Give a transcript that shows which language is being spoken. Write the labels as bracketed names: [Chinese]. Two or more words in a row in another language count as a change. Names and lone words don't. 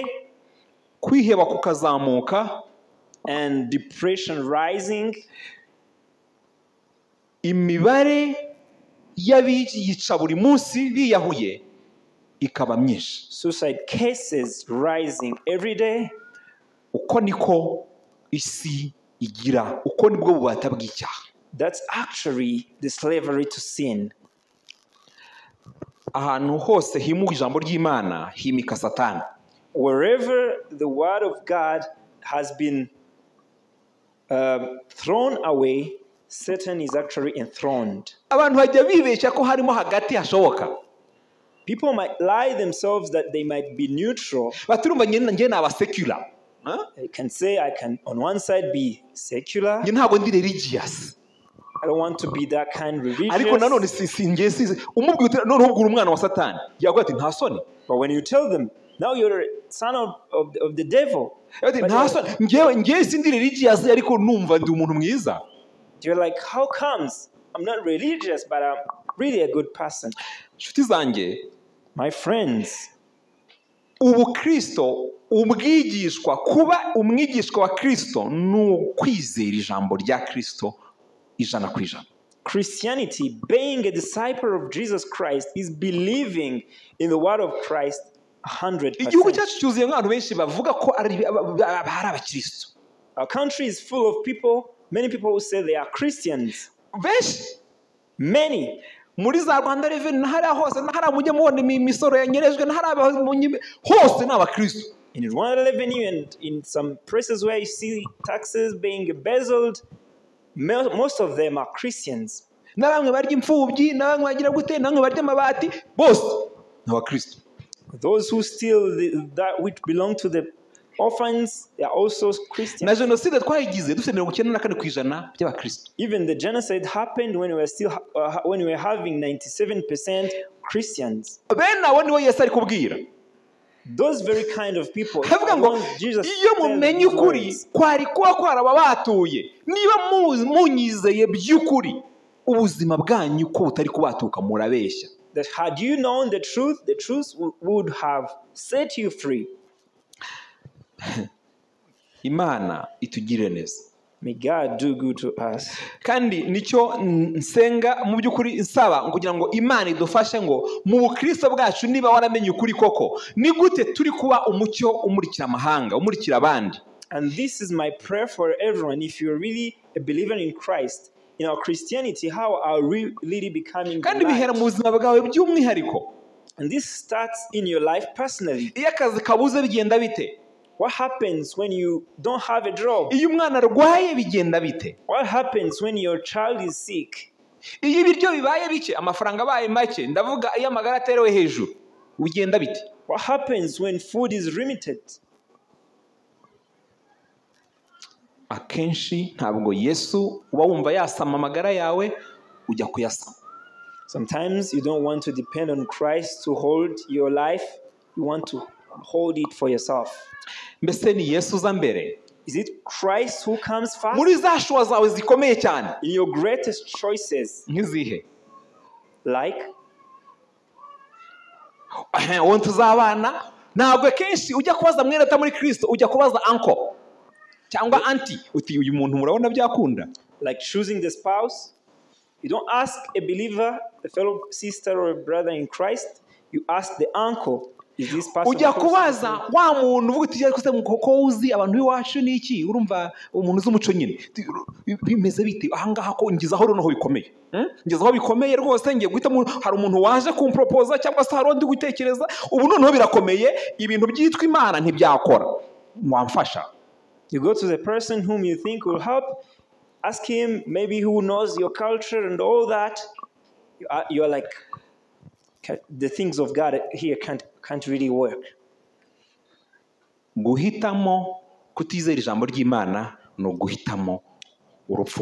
[Kinyarwanda] kwiheba kukazamuka, [English] and depression rising. [Kinyarwanda] imibare y'abiyica buri munsi biyahuye ikaba myinshi. [English] Suicide cases rising every day. [Kinyarwanda] Uko niko isi igira, uko nibwo bubata bw'icyaha. [English] That's actually the slavery to sin. [Kinyarwanda] Ahantu hose himuwe ijambo ry'Imana himika Satani. [English] Wherever the word of God has been thrown away, Satan is actually enthroned. [Kinyarwanda] Abantu bajya bibeshya ko harimo hagati hashoboka. [English] People might lie themselves that they might be neutral. [Kinyarwanda] Baturumva njye naba secular. [English] I can say I can on one side be secular. [Kinyarwanda] Njye ntabwo ndi religious. [English] I don't want to be that kind religious. [Kinyarwanda] Ariko nanone sinjye umubwira none ubwira umwana wa Satani yavuga ati nta soni. [English] But when you tell them, now you're a son of the devil. [Kinyarwanda] Ati nta soni, njye sindi religious ariko numva ndi umuntu mwiza. [English] You're like, how comes? I'm not religious, but I'm really a good person. [Kinyarwanda] Nshuti zanjye, [English] My friends, [Kinyarwanda] ubukristo, ubwigishwa, kuba umwigishwa wa Kristo ni ukwizera ijambo rya Kristo ijana ku ijana. [English] Christianity, being a disciple of Jesus Christ, is believing in the word of Christ [Kinyarwanda] igihugu [English] 100%. [Kinyarwanda] cyacu cyuzuye nk'abantu benshi bavuga ko ari abakristo. [English] Our country is full of people, many people who say they are Christians. [Kinyarwanda] benshi [English] Many. [Kinyarwanda] muri za Rwanda Revenue hariya hose hariya mujye mubona imisoro yanyerejwe hariya hose ni abakristo. [English] In Rwanda Revenue and in some places where you see taxes being embezzled, most of them are Christians. [Kinyarwanda] na bamwe barya imfubyi na bamwe bagira gute na bamwe barya amabati bose ni abakristo. [English] Those who steal that which belong to the orphans, they are also Christians. [Kinyarwanda] na jenoside twayigize dufite 94% by'abakristo. [English] Even the genocide happened when we were still when we were having 97% Christians. [Kinyarwanda] bene abo nibo Yesu ari kubwira. [English] Those very kind of people. [Kinyarwanda] havuga ngo iyo mumenye ukuri kwari kuba kwaraba batuye niba munyizeye by'ukuri ubuzima bwanyu ko butari kubatuka murabeshya. [English] That had you known the truth would have set you free. [Kinyarwanda] Imana itugirire neza. [English] May God do good to us. [Kinyarwanda] kandi nicyo nsenga mu by'ukuri nsaba kugira ngo Imana idufashe ngo mu bukristo bwacu niba waramenye ukuri koko ni gute turi kuba umucyo umurikira amahanga umurikira abandi. [English] And this is my prayer for everyone. If you're really a believer in Christ, in our Christianity, how are we really becoming the [Kinyarwanda] kandi bihera mu [English] light? [Kinyarwanda] buzima bwawe by'umwihariko. [English] And this starts in your life personally. [Kinyarwanda] iyo akazi kabuze bigenda bite? [English] What happens when you don't have a job? [Kinyarwanda] iyo umwana arwaye bigenda bite? [English] What happens when your child is sick? [Kinyarwanda] iyo ibiryo bibaye bike amafaranga abaye make ndavuga iyo amagara aterewe hejuru bigenda bite? [English] What happens when food is limited? [Kinyarwanda] akenshi ntabwo Yesu uba wumva yasama amagara yawe ujya kuyasama. [English] Sometimes you don't want to depend on Christ to hold your life. You want to hold it for yourself. [Kinyarwanda] mbese ni Yesu uza mbere? [English] Is it Christ who comes first? [Kinyarwanda] muri za shuwa zawe zikomeye cyane [English] In your greatest choices, [Kinyarwanda] nk'izihe? [English] like [Kinyarwanda] wowe tuzabana ntabwo kenshi ujya kubaza mwene ata muri Kristo ujya kubaza uncle cyangwa auntie uti uyu muntu murabona byakunda? [English] choosing the spouse. You don't ask a believer, a fellow sister or a brother in Christ. You ask the uncle, is this person? [Kinyarwanda] ujya kubaza wa muntu uvuga uti ariko se koko uzi abantu b'iwacu ni iki urumva umuntu z'umuco nyine bimeze bite ahangaha ko ngizaho noneho bikomeye ngizaho bikomeye rwose ngiye guhita hari umuntu waje kumpropoza cyangwa se hari undi gutekereza ubu noneho birakomeye ibintu byitwa Imana ntibyakora wamfasha. [English] You go to the person whom you think will help, ask him, maybe who knows your culture and all that. You're like, the things of God here can't really work. [Kinyarwanda] guhitamo kutizera ijambo ry'Imana no guhitamo urupfu.